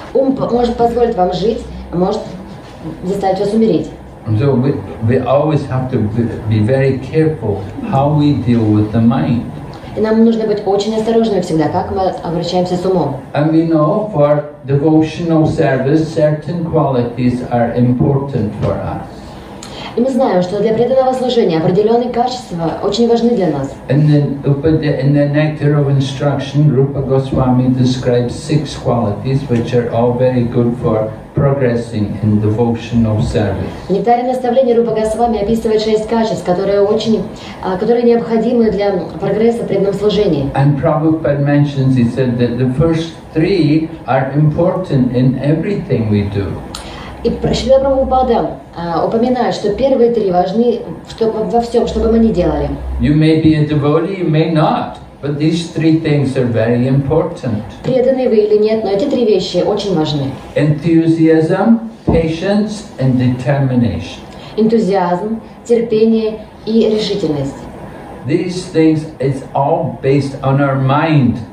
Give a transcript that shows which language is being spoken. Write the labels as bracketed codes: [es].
[ru] Ум может позволить вам жить, а может заставить вас умереть. [en] So we always have to be very careful how we deal with the mind. [ru] И нам нужно быть очень осторожными всегда, как мы обращаемся с умом. [en] And we know for devotional service, certain qualities are important for us. [ru] И мы знаем, что для преданного служения определенные качества очень важны для нас. [en] In the Nectar of Instruction, Rupa Goswami describes 6 qualities which are all very good for progressing in devotional service. [ru] В нектаре наставления Рупа Госвами описывает 6 качеств, которые необходимы для прогресса в преданном служении. [en] And Prabhupada mentions, he said that the first 3 are important in everything we do. [ru] И Шрила Прабхупада упоминает, что первые 3 важны во всем, что бы мы ни делали. [en] You may be a devotee, you may not, but these 3 things are very important. [ru] Преданный вы или нет, но эти 3 вещи очень важны. [en] Enthusiasm, patience, and determination. [ru] Энтузиазм, терпение и решительность. [en] These things, it's all based on our mind.